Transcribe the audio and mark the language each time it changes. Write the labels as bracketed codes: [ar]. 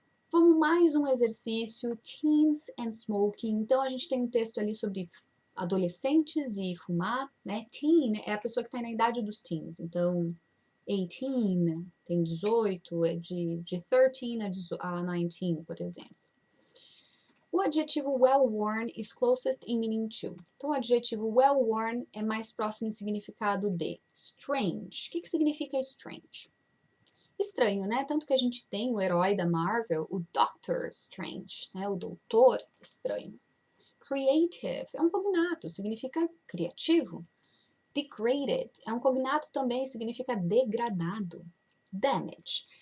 [pt] Vamos mais um exercício, [en] teens and smoking. [pt] Então, a gente tem um texto ali sobre adolescentes e fumar, né? Teen é a pessoa que está na idade dos teens. Então, 18 tem 18, é de 13 a 19, por exemplo. O adjetivo [en] well-worn is closest in meaning to. [pt] Então, o adjetivo well-worn é mais próximo em significado de strange. O que significa strange? Estranho, né? Tanto que a gente tem o herói da Marvel, o Doctor Strange, né? O Doutor Estranho. Creative é um cognato, significa criativo. Degraded é um cognato também, significa degradado. Damage.